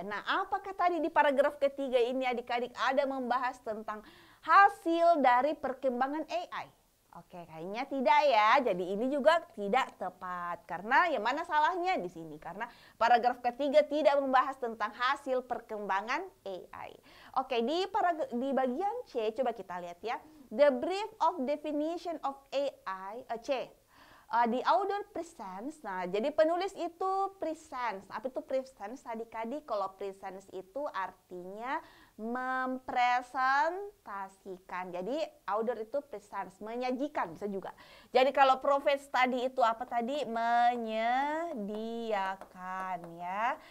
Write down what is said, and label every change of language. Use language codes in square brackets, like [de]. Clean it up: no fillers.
[id] Nah, apakah tadi di paragraf ketiga ini adik-adik ada membahas tentang hasil dari perkembangan AI? Oke, kayaknya tidak ya. Jadi ini juga tidak tepat. Karena yang mana salahnya di sini? Karena paragraf ketiga tidak membahas tentang hasil perkembangan AI. Oke, di bagian C coba kita lihat ya. [en] The brief of definition of AI, C. The author presents, [id] nah jadi penulis itu presents. Apa itu presents adik-adik? Kalau presents itu artinya mempresentasikan. Jadi author itu presents, menyajikan bisa juga. Jadi kalau profess tadi itu apa tadi? Menyediakan ya.